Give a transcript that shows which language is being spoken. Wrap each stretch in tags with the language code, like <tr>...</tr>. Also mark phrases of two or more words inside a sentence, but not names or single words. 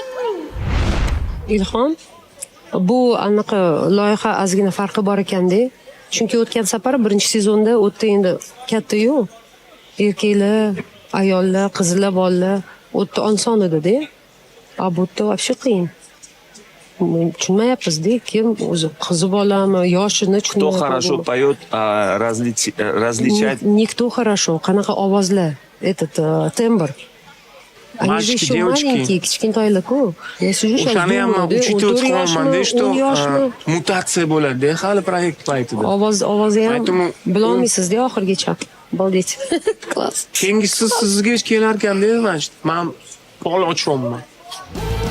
<uz>Ilhom, bu anaqa loyiha ozgina farqi bor ekanda. Chunki o'tgan safar birinchi sezonda o'tda endi katta-yu erkaklar, ayollar, qizlar, bolalar o'tda oson edi-da. A bu yerda вообще qiyin. Tushunmayapmiz-da, kim o'zi qizi bolami, yoshini</uz> <ru>Кто</ru> <uz>tushunmayapmiz.</uz> <ru>хорошо поет, различать. Никто хорошо.</ru> <uz>Qanaqa ovozlar,</uz> <ru>этот тембр. Они же Мальчики, еще девочки. маленькие, kichkintoylar-ku. Я сижу сейчас</ru> <uz>O'shani ham</uz> <ru>думаю, да,</ru> <uz>uchita 14 o'tib yoshmi, qolmanda, 10 yoshmi? mutatsiya bo'ladi hali proyekt paytida. Ovozi ham Aytdim, bilolmaysizda oxirigacha.</uz> <ru>Обалдеть. Класс.</ru> <uz>Keyingisi sizga kelar ekanda, men pol ochyapman.</uz>